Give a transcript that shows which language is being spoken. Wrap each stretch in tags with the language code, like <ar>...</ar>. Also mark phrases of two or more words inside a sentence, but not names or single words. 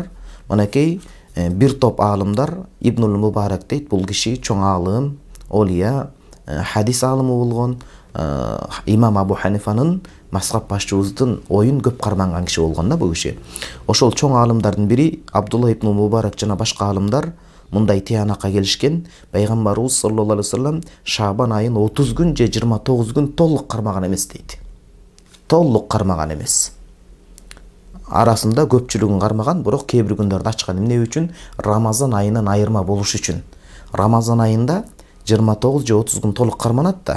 <ky>Мынакей бир топ аалымдар, Ибнул Мубарак дейт, бул киши чоң аалым, олия, хадис аалымы болгон, имам Абу Ханифанын, мазхаб башчыбыздын оюн көп карманган киши болгон да бул киши. Ошол чоң аалымдардын бири Абдулла ибн Мубарак жана башка аалымдар мындай тыянакка келишкен: пайгамбарыбыз</ky> <ar>صلى الله عليه وسلم</ar> <ky>Шаабан айын 30 күн же 29 күн толук кармаган эмес дейт. Толук кармаган эмес. Арасында көпчүлүгүн кармаган, бирок кээ бир күндөрдө ачкан. Эмне үчүн? Рамазан айынан айырма болуш үчүн. Рамазан айында 29 же 30 күн толук карманат да.</ky>